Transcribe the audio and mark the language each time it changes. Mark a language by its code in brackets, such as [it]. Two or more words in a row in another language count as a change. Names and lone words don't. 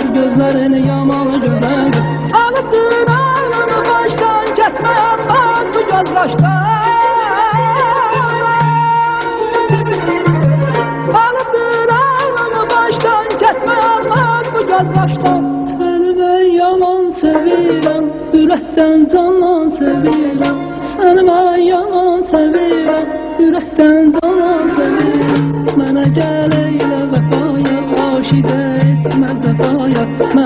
[tr] Gözlerin yaman güzeldir. Alıptır ağlını baştan, kesmeyen bak bu gözdaştan. Alıptır ağlını baştan, kesmeyen bak bu gözdaştan. Seni ben [az] yaman sevirəm, ürəkdən candan sevirəm. [tr] Seni ben [az] yaman sevirəm, ürəkdən candan sevirəm. Mənə gəl eylə vəfaya, aşiqə etmə cəfaya.